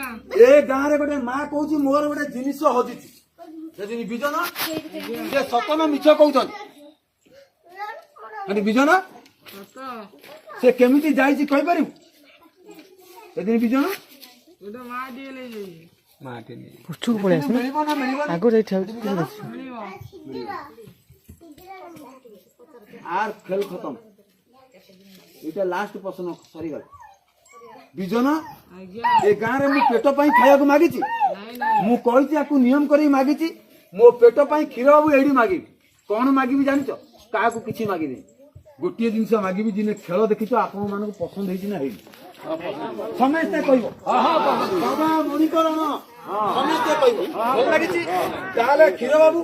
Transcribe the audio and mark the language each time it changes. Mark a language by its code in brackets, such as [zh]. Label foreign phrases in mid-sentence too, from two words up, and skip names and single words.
[or] ଏ ଗାଁରେ ଗୋଟେ ମା କହୁଛି ମୋର ଗୋଟେ ଜିନିଷ ହଜିଛି ସେଦିନ ବିଜନ ସେ ସତ ନା ମିଛ କହୁଛନ୍ତି ବିଜନ ସତ ସେ କେମିତି ଯାଇଛି କହିପାରିବୁ ସେଦିନ ବିଜନ ଗୋଟେ ମାଟିଏ ନେଇଯାଇଛି ପଛକୁ ପଳେଇ ଆସ ମିଳିବ ନା ମିଳିବନି ଆଗରୁ ଯାଇ ଠିଆ ମିଳିବ [bn] আর খেল খতম এটা লাস্ট প্রশ্ন সরিগলা বিজন [or] ଆଜ୍ଞା ଏ ଗାଁରେ ମୁଁ ପେଟ ପାଇଁ ଖାଇବାକୁ ମାଗିଛି ନାଇଁ ନାଇଁ ମୁଁ କହିଛି ଆକୁ ନିୟମ କରି ମାଗିଛି ମୋ ପେଟ ପାଇଁ କ୍ଷୀର ବାବୁ ଏଇଠି ମାଗିବି କଣ ମାଗିବି ଜାଣିଛ କାହାକୁ କିଛି ମାଗିନି ଗୋଟିଏ ଜିନିଷ ମାଗିବି ଦିନେ ଖେଳ ଦେଖିଛ ଆପଣ ମାନଙ୍କୁ ପସନ୍ଦ ହେଇଛି ନା ହେଇନି ସମସ୍ତେ କହିବ ବାବା ମଣିକରଣ ସମସ୍ତେ କହିବ ଭଲ ଲାଗିଛି ତାହେଲେ କ୍ଷୀର ବାବୁ